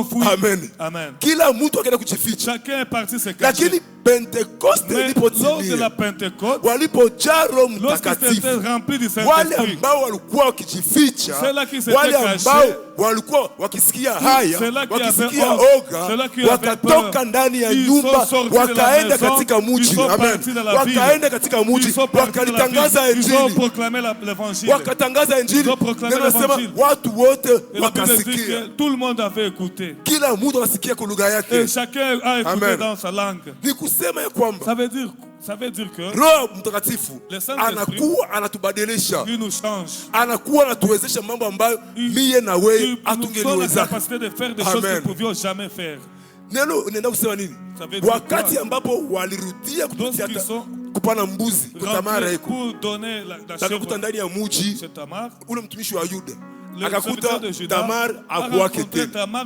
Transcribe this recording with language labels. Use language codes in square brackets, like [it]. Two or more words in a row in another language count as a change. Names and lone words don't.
[sw] Kila mtu akaenda kujificha. Lakini Pentecoste ilipotimia, walipojaa Roho Mtakatifu, wale ambao walikuwa wakijificha, wale ambao walikuwa wakisikia haya, wakisikia oga, wakatoka ndani ya nyumba, wakaenda katika mji. Amen. Wakaenda katika mji, wakalitangaza Injili, wakatangaza Injili. Nasema watu wote wakasikia, kila mtu akasikia kwa lugha yake. [fr] Amen. Dans sa langue. [sw] Ni kusema ya kwamba [fr] ça veut dire que [sw] Roho Mtakatifu anakuwa anatubadilisha, anakuwa anatuwezesha mambo ambayo mie na wewe hatungeliweza. Amen. Neno kusema nini? Wakati ambapo walirudia kupitia kupana mbuzi kwa Tamara iko, akakuta ndani ya mji ule mtumishi wa Yuda, akakuta Tamar hakuwake tena.